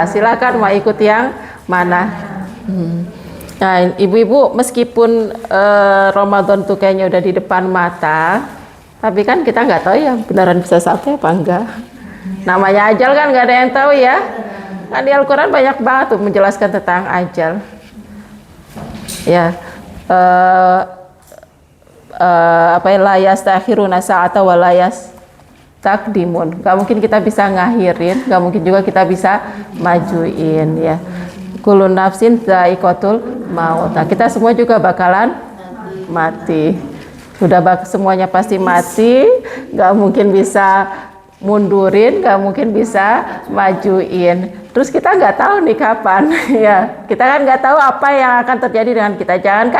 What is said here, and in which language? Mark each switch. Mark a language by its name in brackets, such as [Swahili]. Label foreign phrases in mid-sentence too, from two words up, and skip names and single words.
[Indonesian] Silakan mau ikut yang mana. Nah ibu-ibu meskipun Ramadan tuh kayaknya udah di depan mata, tapi kan kita nggak tahu ya beneran bisa sampai apa enggak. Namanya ajal kan nggak ada yang tahu ya. Kan di Al-Quran banyak banget tuh menjelaskan tentang ajal. [Arabic] Ya, [Indonesian] apa ya, [Arabic] لا يستأخرون ساعة ولا يستقدمون. [Indonesian] Gak mungkin kita bisa ngakhirin, gak mungkin juga kita bisa majuin ya. [Arabic] كل نفس ذائقة الموت. [Indonesian] Nah, kita semua juga bakalan mati. Sudah semuanya pasti mati, gak mungkin bisa mundurin, gak mungkin bisa majuin. Terus kita nggak tahu nih kapan ya, kita kan nggak tahu apa yang akan terjadi dengan kita.